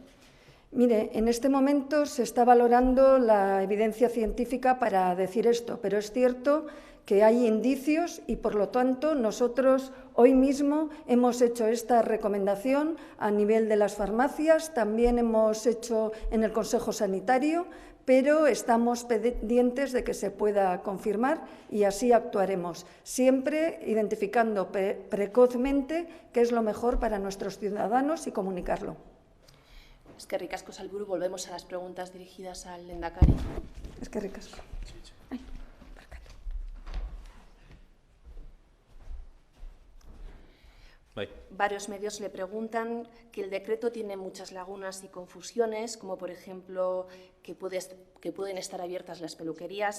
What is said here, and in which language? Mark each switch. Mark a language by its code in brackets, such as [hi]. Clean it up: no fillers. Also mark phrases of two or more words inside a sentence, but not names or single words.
[es] Mire, en este momento se está valorando la evidencia científica para decir esto, pero es cierto que hay indicios y, por lo tanto, nosotros hoy mismo hemos hecho esta recomendación a nivel de las farmacias, también hemos hecho en el Consejo Sanitario, pero estamos pendientes de que se pueda confirmar y así actuaremos, siempre identificando precozmente qué es lo mejor para nuestros ciudadanos y comunicarlo. [eu] Eskerrik asko, sailburu. [es] Volvemos a las preguntas dirigidas al lehendakari. [eu] Eskerrik asko. [es] Varios medios le preguntan que el decreto tiene muchas lagunas y confusiones, como por ejemplo que pueden estar abiertas las peluquerías.